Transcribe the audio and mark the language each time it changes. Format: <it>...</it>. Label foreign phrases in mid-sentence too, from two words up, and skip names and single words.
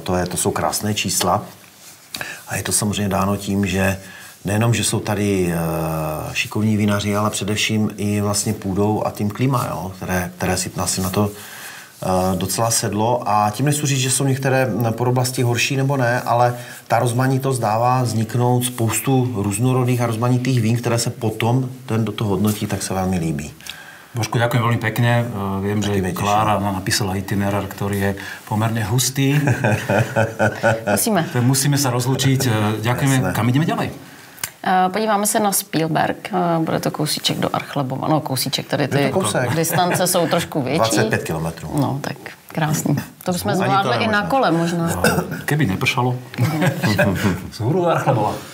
<cs>To jsou krásné čísla a je to samozřejmě dáno tím, že nejenom, že jsou tady šikovní vinaři, ale především i vlastně půdou a tím klima, jo? Které si na to docela sedlo a tím nechci říct, že jsou některé podoblasti horší nebo ne, ale ta rozmanitost dává vzniknout spoustu různorodých a rozmanitých vín, které se potom ten do toho hodnotí, tak se velmi líbí.</cs> <sk>Božko, ďakujem veľmi pekne. Viem, že Klára nám napísala itinerár, ktorý je pomerne hustý. Musíme sa rozlučiť. Ďakujeme. Jasné. Kam ideme ďalej?</sk> <cs>Podíváme se na Spielberg, bude to kousíček do Archlebova. No kousíček, tady ty distance jsou trošku větší. 25 kilometrů. No tak krásný. To bychom zvládli i na kole možná.</cs> <sk>No, keby nepršalo.</sk> <cs>Z hůru do Archlebova.</cs>